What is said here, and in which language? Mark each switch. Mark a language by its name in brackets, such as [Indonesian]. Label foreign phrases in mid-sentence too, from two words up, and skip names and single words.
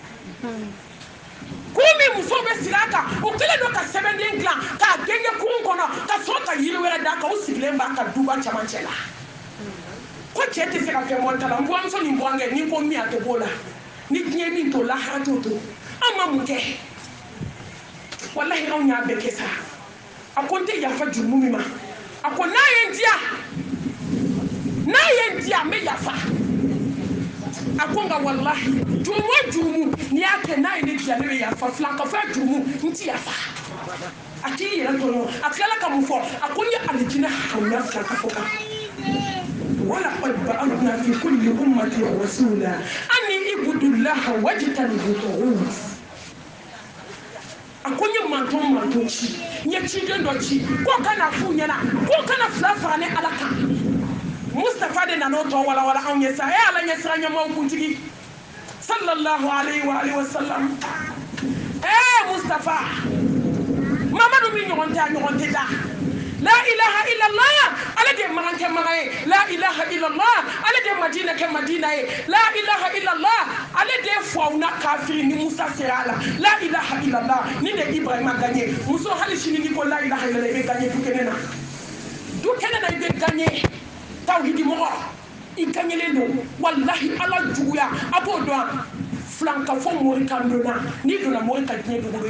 [Bambara] kurun min musow bɛ sigi a kan o kɛlen don ka sɛbɛnden dilan k'a genge kurun kɔnɔ ka sɔrɔ ka yiri wɛrɛ d'a kan o sigilen b'a ka duba cɛmancɛ la ko cɛ tɛ se ka fɛn bɔ ta la n buramuso ni n burankɛ ni ko min a tɛ b'o la ni diɲɛ min to lahara t'o to an ma mun kɛ walahi anw y'a bɛɛ kɛ sa a ko n tɛ yafa jurumu min ma a ko n'a ye n diya n bɛ yafa a ko nka walahi jurumu o jurumu n'i y'a kɛ n'a ye ne diya ne bɛ yafa filankafoya jurumu n tɛ yafa a k'i yɛrɛ tɔɲɔ a tilala ka mun fɔ a ko n ye alijinɛ hawuya filankafo kan [Arabic] ولقد بعثنا في كل أمة رسولا أن اعبدوا الله واجتنبوا الطاغوت [Bambara] a ko n ye manton ci n ye ciden dɔ ci ko kana f'u ɲɛna ko kana fila fara ne ala kan Mustafa de nana o tɔ walawala anw ye sa e ala ɲɛ sira ɲɛmɔgɔ kuntigi [Arabic] صلى الله عليه وسلم [Bambara] Mustafa Mamadu min ɲɔgɔn tɛ a ɲɔgɔn tɛ da [Arabic] لا إله إلا الله [Bambara] ale de magan kɛ magan ye [Arabic] لا إله إلا الله [Bambara] ale de madina kɛ madina ye [Arabic] لا إله [Bambara] illallah ale de fawuna kafiri ni Musa sera a [Arabic] لا إله إلا الله [Bambara] ni de Ibrahima gagné muso hali sini ni ko [Arabic] لا إله إلا الله [Bambara] i bɛ gagné du kɛnɛ na i bɛ gagné tawhidi mɔgɔ i gagnélen don wallahi ala juguya a b'o dɔn filankafo morikando na n'i donna mori ka diɲɛ dogo